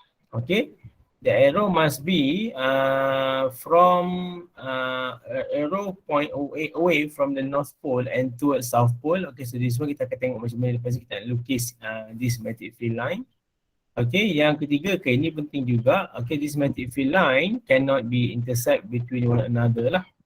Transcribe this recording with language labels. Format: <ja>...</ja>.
<en>Okay, the arrow must be from arrow point away from the north pole and towards south pole. Okay, so this one</en> <ms>kita akan tengok macam mana lepas kita nak lukis</ms> <en>this magnetic field line.</en> <ms>Okay, yang ketiga, okay, ini penting juga.</ms> <en>Okay, this magnetic field line cannot be intersect between one another lah.</en>